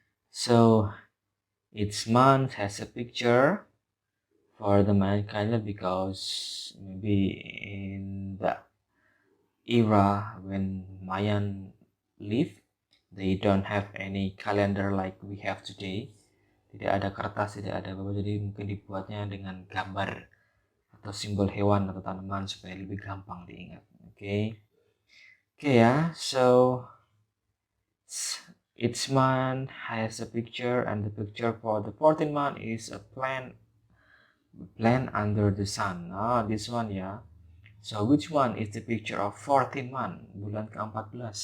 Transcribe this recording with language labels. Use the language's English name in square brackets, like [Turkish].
[English] So each month has a picture for the Mayan calendar because maybe in the era when Mayan lived, they don't have any calendar like we have today. [Indonesian] Tidak ada kertas, tidak ada apa-apa, jadi mungkin dibuatnya dengan gambar atau simbol hewan atau tanaman supaya lebih gampang diingat. [English] Okay ya, so each month has a picture, and the picture for the 14th month is a plant under the sun. This one ya. So which one is the picture of 14th month, [Indonesian] bulan ke-14?